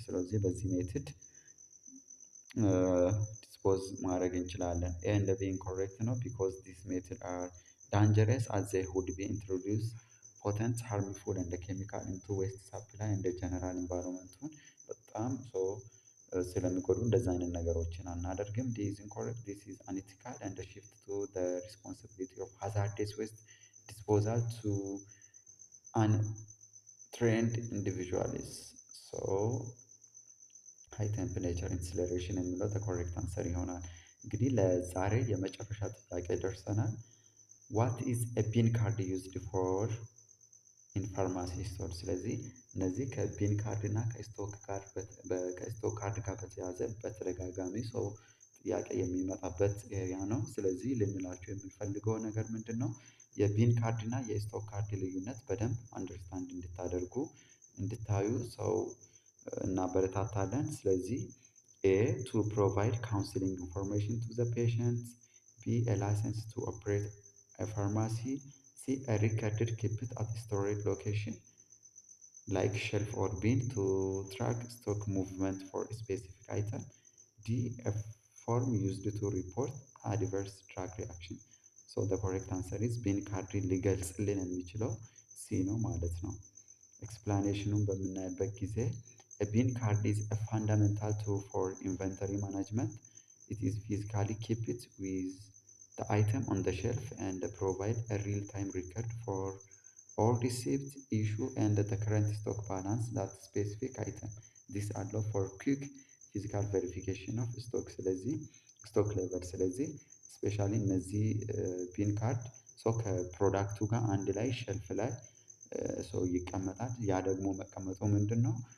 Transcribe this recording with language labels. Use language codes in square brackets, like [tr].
[am] ስለዚህ በዚህ ሜትድ ዲስፖዝ ማድረግ እንችላለን። [en] and being correct ነው because this method are dangerous as they would be introduce potent harmful and chemical into waste supply and the general environment [am] በጣም ስለሚጎዱ እንደዛ አይነት ነገሮችን አናደርግም። [en] this is incorrect, this is unethical and shift to the responsibility of hazardous waste disposal to untrained individuals. so high temperature incineration [am] የሚለው [en] the correct answer [am] ይሆናል። እንግዲህ ለዛሬ የመጨረሻ ጥያቄ ደርሰናል። [en] what is a pin card used for in pharmacy store? [am] ስለዚህ እነዚህ ከፒን ካርድ እና ከስቶክ ካርድ ጋር በተያያዘ በተደጋጋሚ ሰው ጥያቄ የሚመጣበት ኤሪያ ነው። ስለዚህ ልንላችሁ የምንፈልገው ነገር ምንድን ነው? የፒን ካርድ እና የስቶክ ካርድ ልዩነት በደንብ አንደርስታንድ እንድታደርጉ እንድታዩ ሰው እናበረታታለን። ስለዚህ A. [en] to provide counseling information to the patient. B. a license to operate a pharmacy. C. a recorded kept at storage location like shelf or bin to track stock movement for a specific item. D. a form used to report adverse drug reaction. so the correct answer is bin card [am] ሊገልጽልን የሚችለው C ነው ማለት ነው። ኤክስፕላኔሽኑን በምናይበት ጊዜ [en] a bin card is a fundamental tool for inventory management. It is physically kept with the item on the shelf and provide a real-time record for all receipts, issue, and the current stock balance that specific item. This allow for quick physical verification of stock. [am] ስለዚህ [en] stock level [am] ስለዚህ ስፔሻሊ እነዚህ ፒን ካርድ ከፕሮዳክቱ ጋር አንድ ላይ ሸልፍ ላይ ይቀመጣል። ያ ደግሞ መቀመጡ ምንድን ነው?